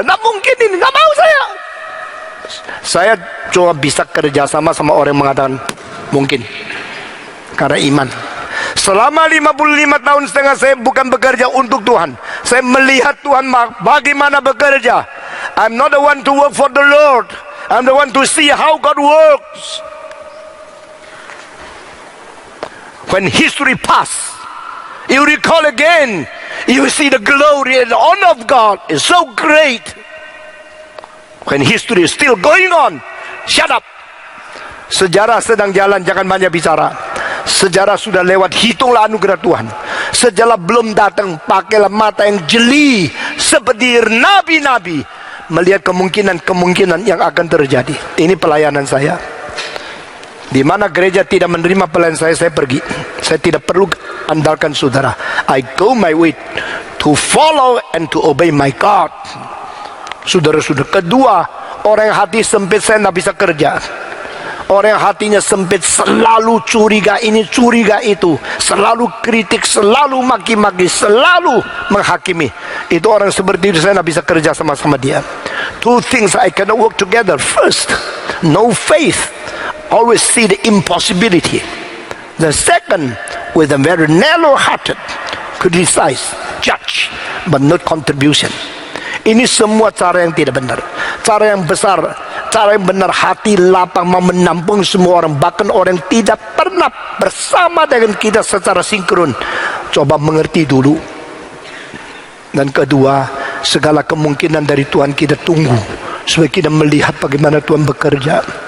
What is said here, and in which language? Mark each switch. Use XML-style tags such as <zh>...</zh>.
<id>Nah mungkin ini, nggak mau saya. Saya cuma bisa kerjasama sama orang yang mengatakan mungkin, karena iman. Selama 55 tahun setengah saya bukan bekerja untuk Tuhan. Saya melihat Tuhan bagaimana bekerja.</id> <en>I'm not the one to work for the Lord. I'm the one to see how God works. When history pass, you recall again, you see the glory and honor of God is so great. When history is still going on, shut up.</en> <id>Sejarah sedang jalan, jangan banyak bicara. Sejarah sudah lewat, hitunglah anugerah Tuhan. Sejarah belum datang, pakailah mata yang jeli seperti nabi-nabi, melihat kemungkinan-kemungkinan yang akan terjadi. Ini pelayanan saya. Di mana gereja tidak menerima pelayanan saya pergi. Saya tidak perlu andalkan saudara.</id> <en>I go my way to follow and to obey my God.</en> <id>Saudara-saudara, kedua, orang yang hati sempit saya tidak bisa kerja. Orang yang hatinya sempit selalu curiga ini, curiga itu, selalu kritik, selalu maki-maki, selalu menghakimi. Itu orang seperti itu saya tidak bisa kerja sama-sama dia.</id> <en>Two things I cannot work together. First, no faith, always see the impossibility. The second, with a very narrow-hearted, criticize, judge, but not contribution.</en> <id>Ini semua cara yang tidak benar. Cara yang besar, cara yang benar, hati lapang mau menampung semua orang, bahkan orang yang tidak pernah bersama dengan kita secara sinkron. Coba mengerti dulu. Dan kedua, segala kemungkinan dari Tuhan kita tunggu supaya kita melihat bagaimana Tuhan bekerja.</id>